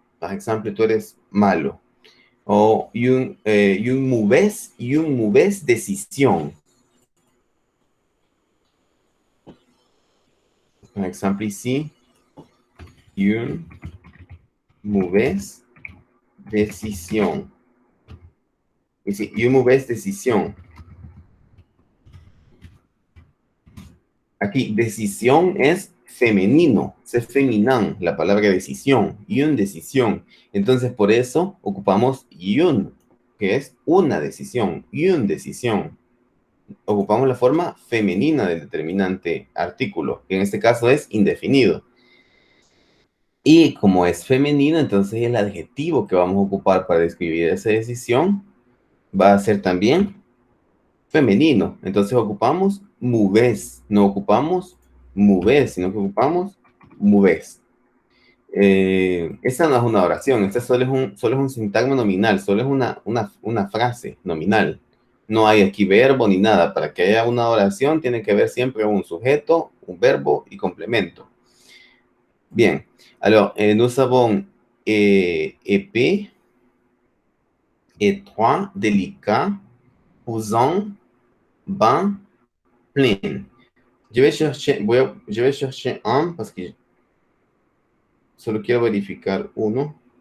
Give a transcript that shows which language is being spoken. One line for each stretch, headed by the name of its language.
Spanish: Por ejemplo, tú eres malo.
French: O une mauvaise décision.
Spanish: Por ejemplo,
French: ici, une mauvaise décision. Ici, une mauvaise décision.
Spanish: Aquí, decisión es femenino, es feminán, la palabra decisión, une decisión. Entonces, por eso ocupamos une, que es una decisión, une decisión. Ocupamos la forma femenina del determinante artículo, que en este caso es indefinido. Y como es femenino, entonces el adjetivo que vamos a ocupar para describir esa decisión va a ser también femenino. Entonces ocupamos mauvaise, no ocupamos mauvaise, sino que ocupamos mauvaise. Esta no es una oración, esta solo es un sintagma nominal, solo es una frase nominal. No hay aquí verbo ni nada. Para que haya una oración tiene que haber siempre un sujeto, un verbo y complemento.
French: Bien, alors, nous avons épais, étroit, délicat, pesant, bas, plein. Je vais chercher un parce que
Spanish: solo quiero verificar uno.